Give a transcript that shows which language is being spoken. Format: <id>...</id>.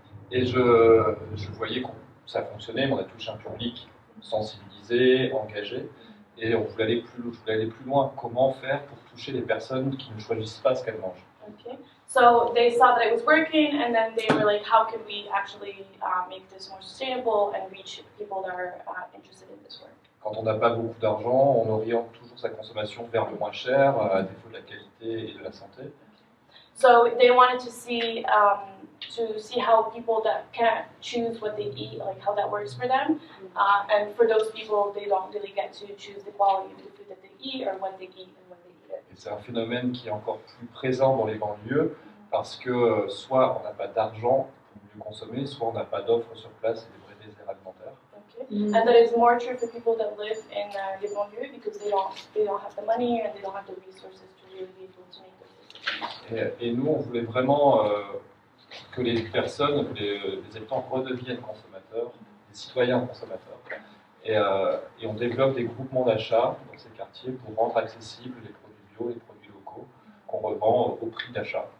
<fr>Et je voyais que ça fonctionnait, on a touché un public sensibilisé, engagé. Et on voulait je voulais aller plus loin. Comment faire pour toucher les personnes qui ne choisissent pas ce qu'elles mangent?</fr> <en>Okay. So they saw that it was working, and then they were like, how can we actually make this more sustainable and reach people that are interested in this work?</en> <fr>Quand on n'a pas beaucoup d'argent, on oriente toujours sa consommation vers le moins cher, à défaut de la qualité et de la santé.</fr> <en>So they wanted to see how people that can't choose what they eat, like how that works for them, and for those people, they don't really get to choose the quality of the food that they eat or what they eat and when they eat it.</en> <fr>Et c'est un phénomène qui est encore plus présent dans les banlieues parce que soit on n'a pas d'argent pour mieux consommer, soit on n'a pas d'offres sur place et des vrais désirs alimentaires.</fr> <en>Okay. And that is more true for people that live in les banlieues because they don't have the money and they don't have the resources to really be able to make those decisions.</en> <fr>Et nous, on voulait vraiment que les personnes, que les habitants redeviennent consommateurs, des citoyens consommateurs. Et on développe des groupements d'achat dans ces quartiers pour rendre accessibles les produits bio, les produits locaux qu'on revend au prix d'achat.</fr>